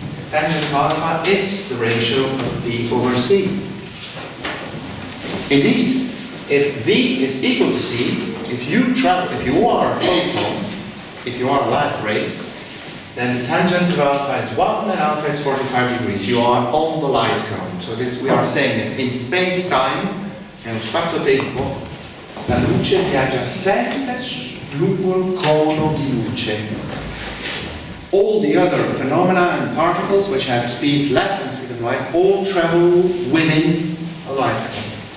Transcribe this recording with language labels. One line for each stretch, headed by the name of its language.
English: Tangent of alpha is the ratio of V over C. Indeed, if V is equal to C, if you are a photon, if you are a light ray, then the tangent of alpha is 1 and alpha is 45 degrees. You are on the light cone. So this, we are saying that in space-time,
Italian: nello spazio-tempo, la luce viaggia sempre lungo il cono di luce.
English: All the other phenomena and particles which have speeds less than the speed of light all travel within a light cone.